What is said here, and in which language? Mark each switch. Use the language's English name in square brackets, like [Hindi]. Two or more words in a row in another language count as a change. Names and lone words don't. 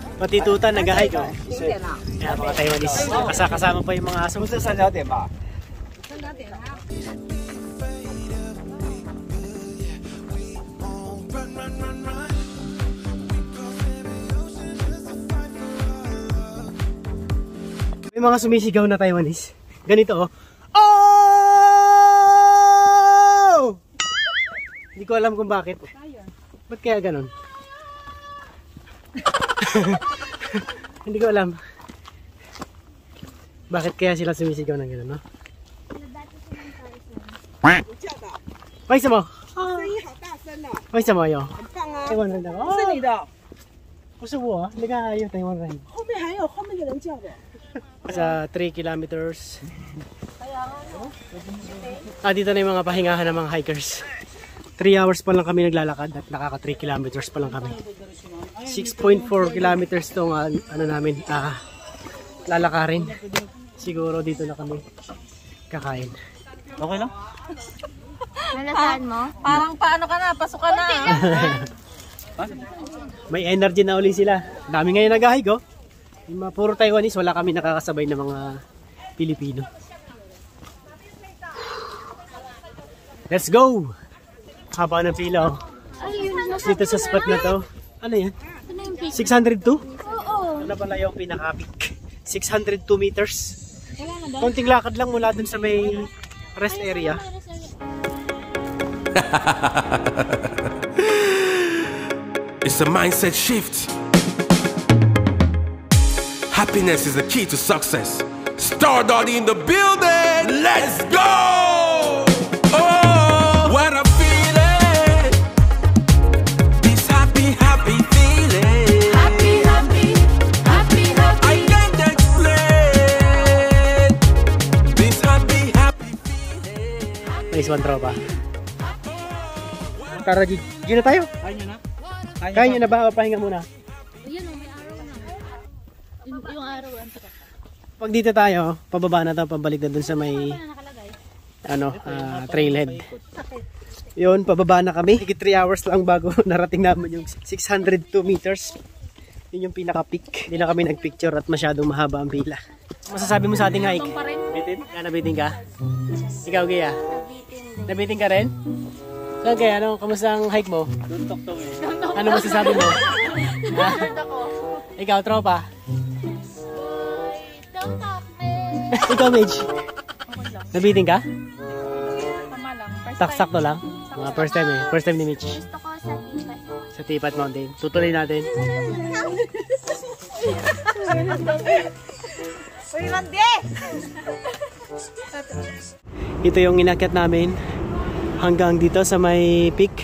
[Filipino] Prostituta, nag-hike. Kaya mga Taiwanese. Kasama pa yung mga aso. [Chinese] 不是三角点吧？ [Filipino] May mga sumisigaw na Taiwanese. Ganito oh. Oh! Hindi ko alam kung bakit. Ba't kaya ganon? Hindi ko alam. Bakit kaya sila sumisigaw ng ganon, no? Why mo? [Chinese] 声音好大声哦， [Filipino] Why mo yo? [Chinese] 很棒啊！ [Filipino] Taiwan rin ako. [Chinese] 是你的，不是我，那个还有 Taiwan rin. 后面还有后面有人叫的。 [Filipino] Sa 3 kilometers. Dito na yung mga pahingahan ng mga hikers. 3 hours pa lang kami naglalakad at nakaka 3 kilometers pa lang kami. 6.4 kilometers tong ano namin, lalakarin. Siguro dito na kami kakain. Okay lang? Nalasaan mo? Parang paano ka na, pasok ka na. May energy na uli sila. Dami ngayon nag-hike oh. Yung mga puro Taiwanese, wala kami nakakasabay ng mga Pilipino. [English] Let's go! [Filipino] Haba ng pila oh. Dito sa spot na to. Ano yan? 602? Oo. Ano pala yung pinaka-peak? 602 meters. Konting lakad lang mula dun sa may [English] rest area. It's a mindset shift. Happiness is the key to success. Stardust in the building. Let's go! Oh, what a feeling! This happy, happy feeling. Happy, happy, happy, happy. I can't explain. This happy, happy feeling. Nice one, [Filipino] tropa. Tara, Gino tayo. Kaya nyo na? Kaya nyo na ba? O, pahinga muna. Ayun o, may araw na. Yung araw ang taka. Pag dito tayo, pababa na to, pabalik na dun sa may trailhead. Yun, pababa na kami. Higit 3 hours lang bago narating namin yung 602 meters. Yun yung pinaka-peak. Hindi na kami nagpicture at masyadong mahaba ang pila. Masasabi mo sa ating hike? Bitin? Nabitin ka? Ikaw, Gia? Nabitin ka rin? Saan kaya? Ano? Kamusta ang hike mo? Ano masasabi mo? Ikaw, tropa? [English] Don't talk, man. [Filipino] Ikaw, Midge? Nabitin ka? Tama lang. Sakto lang? Mga [English] first time [Filipino] eh. [English] First time [Filipino] ni Mitch. Gusto ko sa tipat. Sa Tipat Mountain. Tutuloy natin. Ito yung inakyat namin hanggang dito sa may peak.